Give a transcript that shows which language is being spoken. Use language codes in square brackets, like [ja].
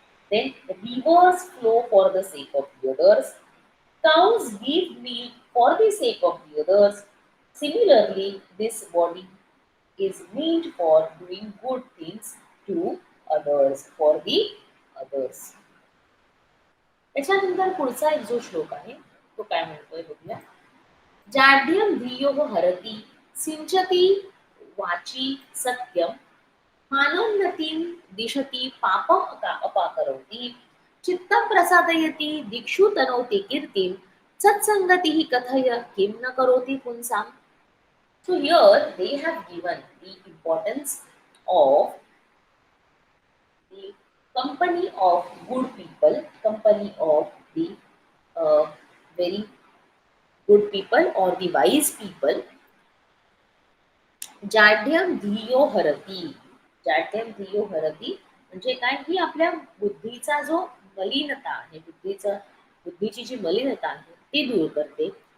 [en] Then rivers flow for the sake of the others. Cows give milk for the sake of the others. Similarly, this body is meant for doing good things to others, for the others. [mr] त्याच्यानंतर पुढचा एक जो श्लोक आहे तो काय म्हणतोय बघूया. [sa] जाढ्यम धियो हरति सिंचती वाची सत्यम, मानोन्नतिं दिशति पापम अपाकरोति, चित्तं प्रसादयति दिक्षु तनोति कीर्तिं, सत्संगतिः कथय किं न करोति पुंसां. [en] So here they have given the importance of the company of good people, company of the uh, very good people or the wise people. [sa] जाड्यम धियो हरती, जाड्यम धियो हरती [mr] म्हणजे काय, ही आपल्या बुद्धीचा जो मलिनता आहे, बुद्धीची जी मलिनता आहे ती दूर करते.